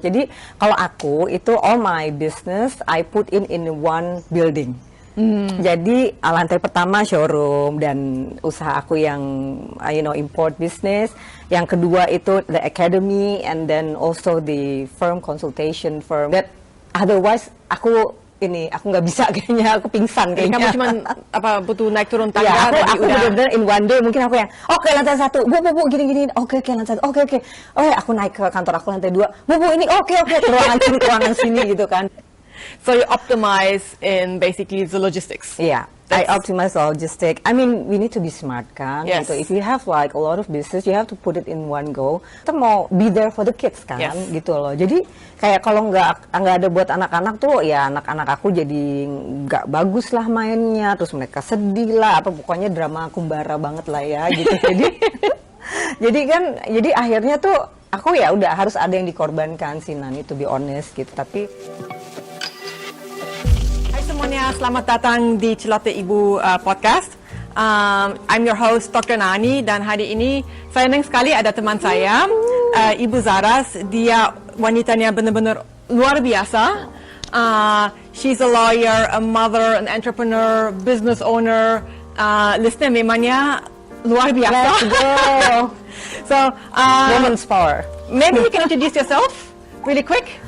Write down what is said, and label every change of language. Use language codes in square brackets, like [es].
[id] Jadi kalau aku itu [en] all my business I put in one building. [id] Jadi lantai pertama showroom dan usaha aku yang import business. Yang kedua itu [en] the academy and then also the firm consultation firm. That otherwise [id] aku nggak bisa kayaknya, aku pingsan kayaknya. Kamu cuma butuh naik turun tangga. Ya, aku benar-benar [en] in one day [id] mungkin aku yang lantai 1, bu gini oke lantai 1, oke aku naik ke kantor aku lantai 2, bu ini oke ruangan sini gitu kan. [en] So you optimize in basically the logistics. Yeah, I optimize logistics. I mean, we need to be smart kan. Yes. Gitu. If you have like a lot of business, you have to put it in one go. [id] Kita mau [en] be there for the kids [id] kan, gitu loh. Jadi kayak kalau nggak ada buat anak-anak tuh, ya anak-anak aku jadi nggak bagus lah mainnya. Terus mereka sedih lah, pokoknya drama kumbara banget lah ya, gitu. jadi akhirnya tuh aku ya udah harus ada yang dikorbankan sih Nani, [en] to be honest [id] gitu. Tapi semuanya, selamat datang di Celoteh Ibu Podcast. [en] I'm your host Dr. [id] Nani, dan hari ini saya senang sekali ada teman saya, Ibu Zaras. Dia wanitanya benar-benar luar biasa. [en] She's a lawyer, a mother, an entrepreneur, business owner. [id] Listnya memangnya luar biasa. [en] Let's go. So, woman's power. Maybe you can introduce yourself really quick.